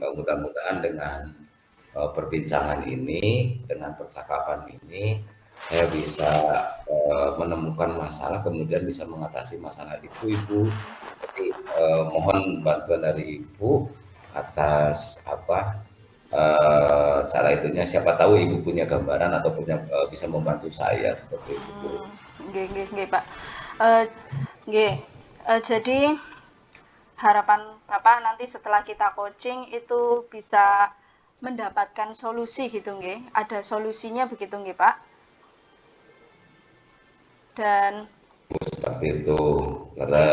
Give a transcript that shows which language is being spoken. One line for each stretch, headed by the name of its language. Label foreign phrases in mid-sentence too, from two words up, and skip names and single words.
Indonesian: mudah-mudahan dengan perbincangan ini, dengan percakapan ini, saya bisa menemukan masalah, kemudian bisa mengatasi masalah itu, Ibu. Jadi mohon bantuan dari Ibu atas apa cara itunya. Siapa tahu Ibu punya gambaran atau punya bisa membantu saya seperti itu, Bu.
Javanese: Nggih, nggih, nggih, Pak. Eh, nggih.
Indonesian: Jadi harapan Bapak nanti setelah kita coaching itu bisa mendapatkan solusi gitu nggih. Ada solusinya begitu nggih, Pak. Dan Seperti itu. nggih.